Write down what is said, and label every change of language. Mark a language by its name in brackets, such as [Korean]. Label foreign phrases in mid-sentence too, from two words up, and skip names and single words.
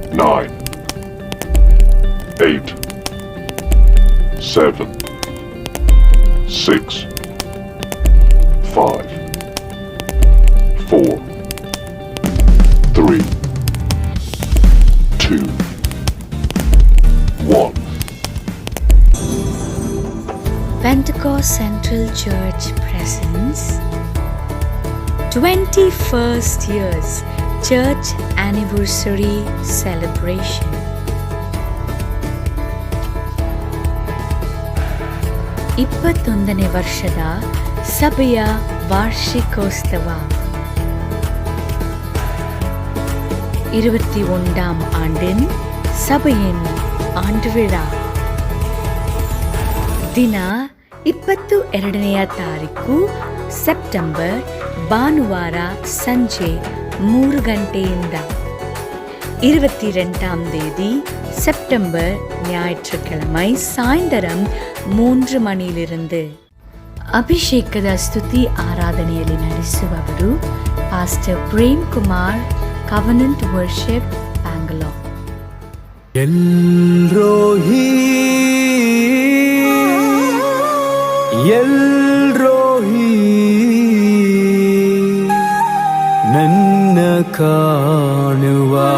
[English] 9, 8, 7, 6, 5, 4, 3, 2, 1. Pentecost Central Church presents 21st years Church Anniversary Celebration. [Kannada] ಇಪ್ಪತ್ತೊಂದನೇ ವರ್ಷದ ಸಭೆಯ ವಾರ್ಷಿಕೋತ್ಸವ [Tamil] 21ஆம் ஆண்டின் சபையின் ஆண்டு விழா [Kannada] ದಿನ 22ನೇ ತಾರೀಕು ಸೆಪ್ಟೆಂಬರ್ ಭಾನುವಾರ ಸಂಜೆ 3 ಗಂಟೆಯಿಂದ [Tamil] 22ஆம் தேதி செப்டம்பர் ஞாயிற்றுக்கிழமை சாயந்தரம் 3 மணியிலிருந்து [Kannada] ಅಭಿಷೇಕದ ಸ್ತುತಿ ಆರಾಧನೆಯಲ್ಲಿ ನಡೆಸುವವರು ಪಾಸ್ಟರ್ ಪ್ರೇಮ್ ಕುಮಾರ್, ಕವನೆಂಟ್ ವರ್ಷಿಪ್, ಬ್ಯಾಂಗ್ಳೂರ್. ಎಲ್ರೋಹಿ ನನ್ನ ಕಾಣುವ